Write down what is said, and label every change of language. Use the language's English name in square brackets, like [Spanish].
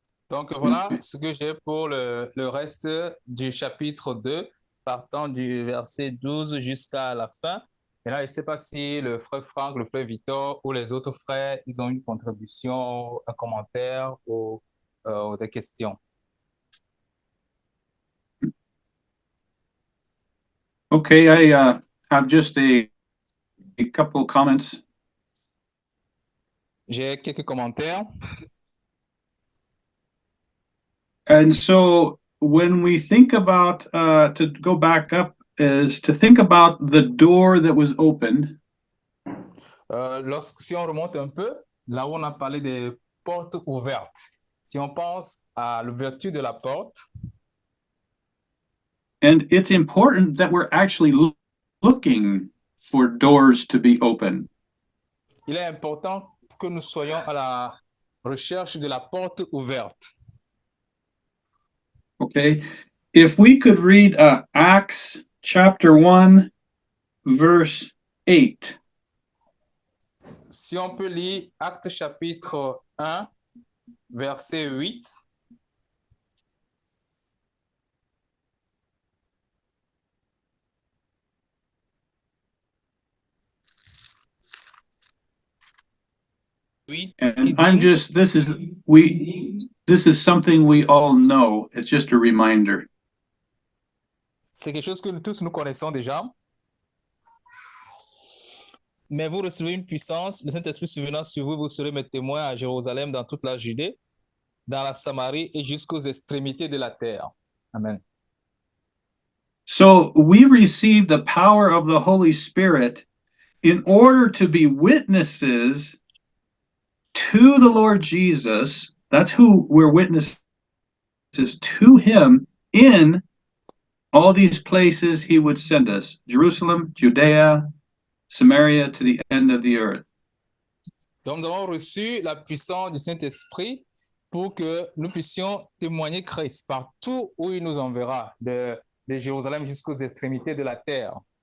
[French] Donc voilà ce que j'ai pour le reste du chapitre 2, partant du verset 12 jusqu'à la fin. Et là, je ne sais pas si le frère Franck, le frère Victor ou les autres frères, ils ont une contribution, un commentaire ou des questions. [English] Okay, I have just a couple comments. [French] J'ai quelques commentaires. [English] And so when we think about, to go back up, is to think about the door that was opened. [French] Si on remonte un peu, là où on a parlé des portes ouvertes, si on pense à l'ouverture de la porte, [English] and it's important that we're actually looking for doors to be open. [French] il est important que nous soyons à la recherche de la porte ouverte. [English] Okay, if we could read Acts chapter 1, verse 8. [French] Si on peut lire Actes chapitre 1, verset 8. [English] And I'm just, this is something we all know. It's just a reminder. [French] C'est quelque chose que nous tous nous connaissons déjà. Mais vous recevez une puissance, le Saint-Esprit survenant sur vous, vous serez mes témoins à Jérusalem, dans toute la Judée, dans la Samarie et jusqu'aux extrémités de la terre. Amen. [English] So we receive the power of the Holy Spirit in order to be witnesses to the Lord Jesus. That's who we're witnesses to him in all these places he would send us: Jerusalem, Judea, Samaria, to the end of the earth. [French] Donc nous avons reçu la puissance du Saint-Esprit pour que nous puissions témoigner Christ partout où il nous enverra, de Jérusalem jusqu'aux extrémités de la terre.